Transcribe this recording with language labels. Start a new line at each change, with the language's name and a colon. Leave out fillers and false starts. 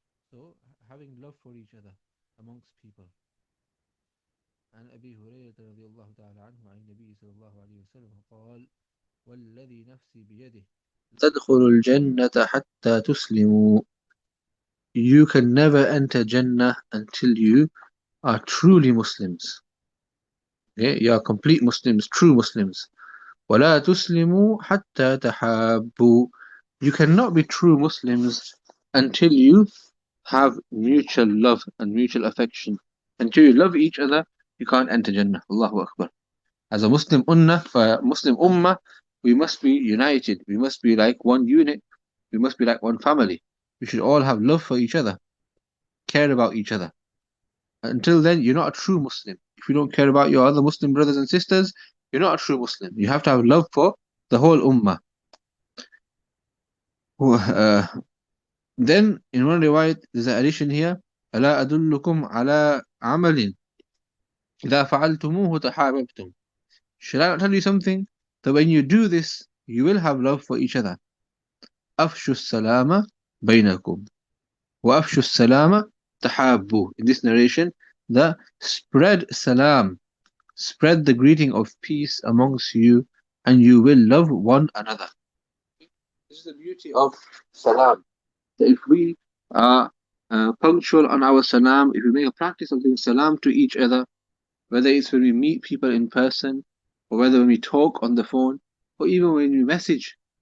English: So having love for each other amongst people.
Arabic: عن أبي هريرة رضي الله تعالى عنه عن النبي صلى الله عليه وسلم قال والذي نفسي بيده تدخل الجنة حتى تسلموا.
English: You can never enter Jannah until you are truly Muslims. Okay? You are complete Muslims, true Muslims.
Arabic: وَلَا تُسْلِمُوا حَتَّى تَحَابُّوا.
English: You cannot be true Muslims until you have mutual love and mutual affection. Until you love each other, you can't enter Jannah. Allahu Akbar. As a Muslim ummah, we must be united. We must be like one unit. We must be like one family. We should all have love for each other, care about each other. Until then, you're not a true Muslim. If you don't care about your other Muslim brothers and sisters, you're not a true Muslim. You have to have love for the whole ummah. Then, in one riwayat, there's an addition here.
Arabic: ألا أدلكم على عمل إذا فعلتموه تحاببتم.
English: Should I not tell you something? That when you do this, you will have love for each other.
Arabic: أفشوا السلام بينكم وأفشوا السلام تحابوا.
English: In this narration, the spread salam, spread the greeting of peace amongst you, and you will love one another. This is the beauty of salam. That if we are punctual on our salam, if we make a practice of doing salam to each other, whether it's when we meet people in person, or whether when we talk on the phone, or even when we message.